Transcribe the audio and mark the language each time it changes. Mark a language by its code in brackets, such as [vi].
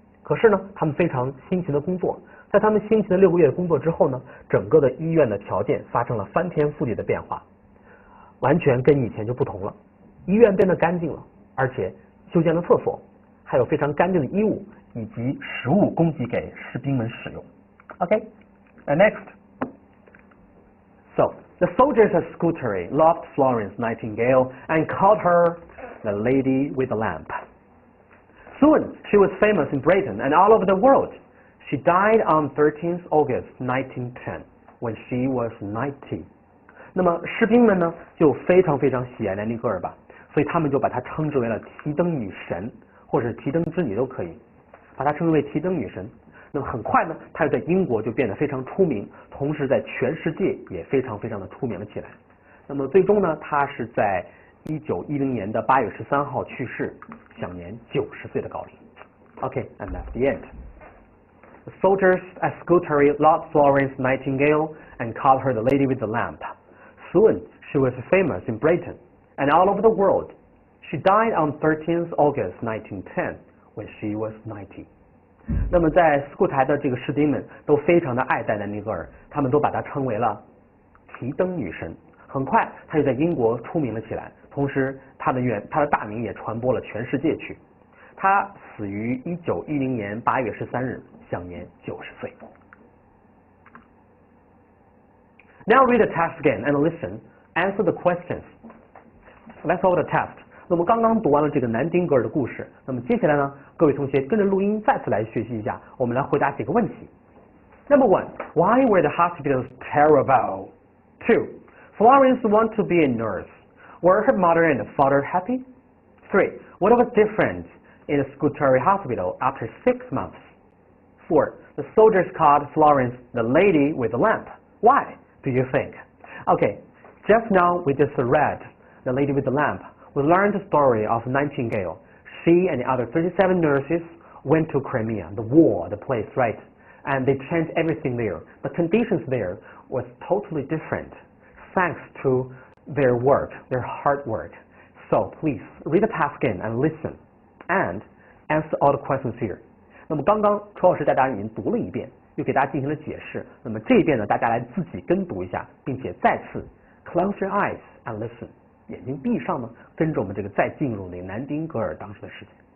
[zh] 可是呢，他们非常辛勤的工作，在他们辛勤的6个月的工作之后呢，整个的医院的条件发生了翻天覆地的变化，完全跟以前就不同了。医院变得干净了，而且修建了厕所，还有非常干净的衣物以及食物供给给士兵们使用。 [en] Okay, and next. So, the soldiers at Scutari loved Florence Nightingale and called her the lady with the lamp. Soon, she was famous in Britain and all over the world. She died on 13th August 1910, when she was 90. [zh] 那么士兵们呢，就非常喜爱南丁格尔吧，所以他们就把她称之为了提灯女神，或者是提灯之女都可以，把她称之为提灯女神。那么很快呢，她在英国就变得非常出名，同时在全世界也非常的出名了起来。那么最终呢，她是在1910年的8月13号去世，享年90岁的高龄。 [en] Okay, and that's the end. The soldiers at Scutari loved Florence Nightingale and called her the lady with the lamp. Soon, she was famous in Britain and all over the world. She died on 13th August 1910, when she was 90. [zh] 那么在斯库台的这个士兵们都非常的爱戴南丁格尔，他们都把她称为了提灯女神。很快，她就在英国出名了起来，同时她的大名也传播了全世界去。她死于1910年8月13日，享年90岁。 [en] Now read the text again and listen. Answer the questions. That's all the test. [zh] 那么刚刚读完了这个南丁格尔的故事，那么接下来呢，各位同学跟着录音再次来学习一下，我们来回答几个问题。 [en] Number 1, why were the hospitals terrible? 2, Florence wanted to be a nurse. Were her mother and father happy? 3, what was different in the Scutari hospital after 6 months? 4, the soldiers called Florence the lady with the lamp. Why do you think? Okay, just now we just read the lady with the lamp. We learned the story of Nightingale. She and the other 37 nurses went to Crimea, the war, the place, right? and they changed everything there. The conditions there was totally different, thanks to their work, their hard work. So please read the task again and listen, and answer all the questions here. [zh] 那么刚刚楚老师带大家已经读了一遍，又给大家进行了解释。那么这一遍呢，大家来自己跟读一下，并且再次 [en] close your eyes and listen， [zh] 眼睛闭上呢，跟着我们这个再进入那个南丁格尔当时的事情。